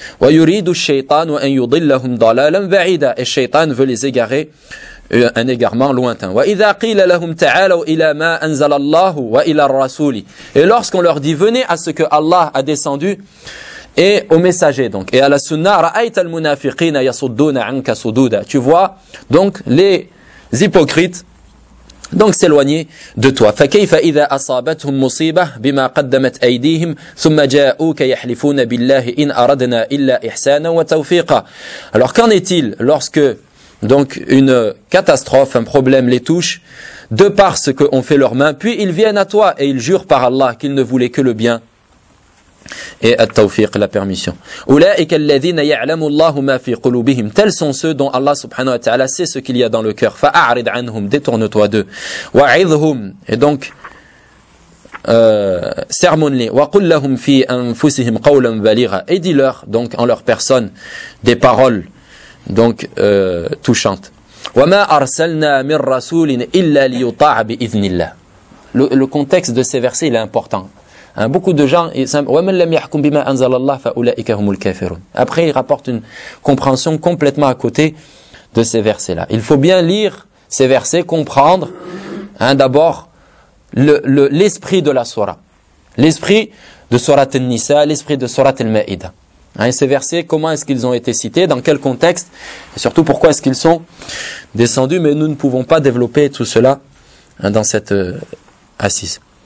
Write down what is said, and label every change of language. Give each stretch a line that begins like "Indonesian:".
Arabic: وَيُرِيدُ الشَّيْطَانُ أَنْ يُضِلَّهُمْ ضَلَالًا بَعِيدًا.
French: Et Shaitan veut les égarer un égarement lointain.
Arabic: وَإِذَا قِيلَ لَهُمْ تَعَالَوْا إِلَى مَا أَنْزَلَ اللَّهُ وَإِلَى الرَّسُولِ.
French: Et lorsqu'on leur dit, venez à ce que Allah a descendu et au messager donc. Et à la sunna,
Arabic: رَأَيْتَ الْمُنَافِقِينَ يَصُدُّونَ عَنْكَ صُدُودًا.
French: Tu vois donc les hypocrites donc s'éloigner de toi.
Arabic: فَكَيْفَ إِذَا أَصَابَتْهُمْ مُصِيبَةٌ بِمَا قَدَّمَتْ أَيْدِيهِمْ ثُمَّ جَاءُوكَ يَحْلِفُونَ بِاللَّهِ إِنْ أَرَدْنَا إِلَّا إِحْسَانًا وَتَوْفِيقًا.
French: Alors qu'en est-il lorsque donc une catastrophe, un problème les touche de par ce que ont fait leurs mains, puis ils viennent à toi et ils jurent par Allah qu'ils ne voulaient que le bien et à tawfiq, la permission.
Arabic: أُولَٰئِكَ الَّذِينَ يَعْلَمُ اللَّهُ مَا فِي قُلُوبِهِمْ.
French: Tels sont ceux dont Allah subhanahu wa ta'ala sait ce qu'il y a dans le cœur.
Arabic: فَأَعْرِضْ عَنْهُمْ.
French: Détourne-toi d'eux.
Arabic: وَعِذْهُمْ.
French: Et donc, Sermonne-les.
Arabic: Wa qul lahum fi anfusihim qawlan baligha.
French: Et dis-leur, donc, en leur personne, des paroles, donc, touchantes.
Arabic: Wa ma arsalna min rasulin illa liyuta'a bi idhnillah.
French: Le contexte de ces versets, il est important. Hein, beaucoup de gens,
Arabic: وَمَنْ لَمْ يَحْكُمْ بِمَا أَنْزَلَ اللَّهِ فَأُولَٰئِكَ هُمُ الْكَافِرُونَ.
French: Après, il rapporte une compréhension complètement à côté de ces versets-là. Il faut bien lire ces versets, comprendre, hein, d'abord, l'esprit de la sourate. L'esprit de sourate al-Nisa, l'esprit de sourate al-Ma'ida. Hein, ces versets, comment est-ce qu'ils ont été cités, dans quel contexte, et surtout pourquoi est-ce qu'ils sont descendus, mais nous ne pouvons pas développer tout cela, hein, dans cette assise.